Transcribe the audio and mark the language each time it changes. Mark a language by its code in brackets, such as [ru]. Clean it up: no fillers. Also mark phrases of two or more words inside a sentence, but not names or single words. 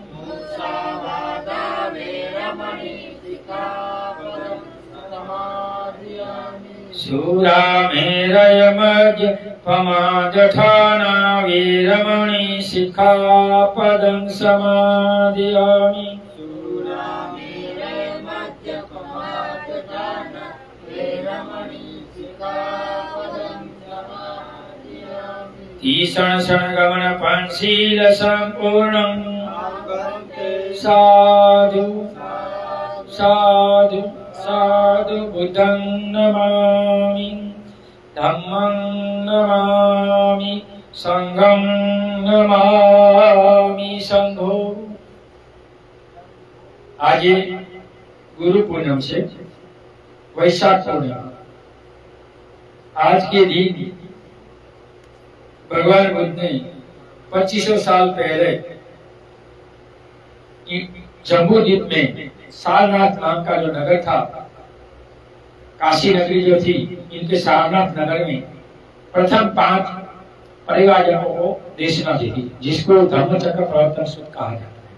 [pi] शूरामेरयमद्यपमादठाना वीरमणि शिखापदं समादयामि ईशण शरणगमन पंचशील संपूर्णं साधु साधु साधु बुद्धं नमामि धम्मं नमामि संघं नमामि संघो। [hi] आज गुरु पूर्णिमा से वैशाख पूर्णिमा, आज के दिन भगवान बुद्ध ने 2500 साल पहले जम्बू द्वीप में सारनाथ नाम का जो नगर था, काशी नगरी जो थी, इनके सारनाथ नगर में प्रथम 5 परिवारजनों को देशना दी थी, जिसको धर्मचक्र प्रवर्तन सूत्र कहा जाता है।